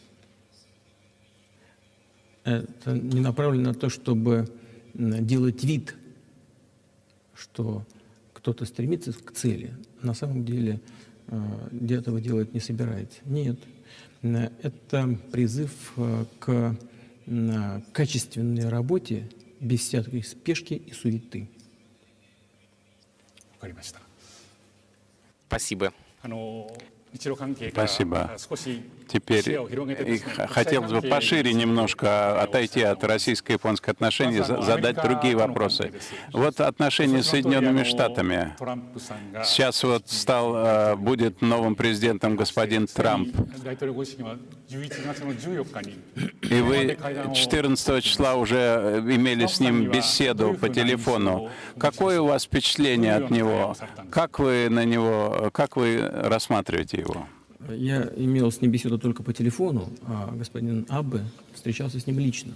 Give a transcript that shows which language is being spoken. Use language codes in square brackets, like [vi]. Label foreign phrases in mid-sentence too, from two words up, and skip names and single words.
[ru] Это не направлено на то, чтобы делать вид, что кто-то стремится к цели. На самом деле этого делать не собирается. Нет. Это призыв к качественной работе без всякой спешки и суеты. [ja] わかりました。 [ru] Спасибо. [ja] 日露関係から [ru] Спасибо. [ja] 少し [ru] Теперь [ja] 視野を広げてですね、 [ru] хотелось бы пошире немножко отойти от российско-японских отношений, задать другие вопросы. Вот отношения с Соединенными Штатами. [ja] トランプさんが [ru] Сейчас вот будет новым президентом господин Трамп. [ja] 大統領ご自身は11月の14日に [ru] И вы 14 числа уже имели с ним беседу по телефону. Какое у вас впечатление от него? Как вы рассматриваете его? Я имел с ним беседу только по телефону, а господин Абе встречался с ним лично.